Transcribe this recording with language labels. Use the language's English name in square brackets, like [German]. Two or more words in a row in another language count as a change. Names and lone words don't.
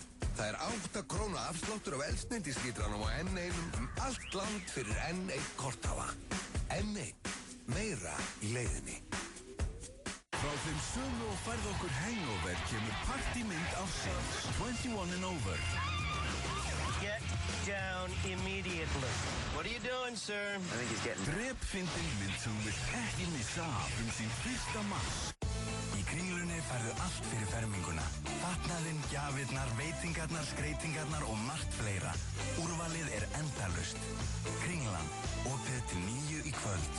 [Icelandic] Það er 8 króna afsláttur af eldsneytislítranum á N1 allt land fyrir N1 korthafa. N1. Meira í leiðinni. Frá þeim sömu og færð okkur hangover kemur partymynd ársins 21 and over. [English] Get down immediately. What are you doing, sir? I think he's getting... [Icelandic] Drepfyndin mynd sem þú vilt ekki missa af sín 1. mars. Í Kringlunni færðu allt fyrir ferminguna. Fatnaðinn, gjafirnar, veitingarnar, skreytingarnar og margt fleira. Úrvalið endalaust. Kringlan, opið til 9 í kvöld.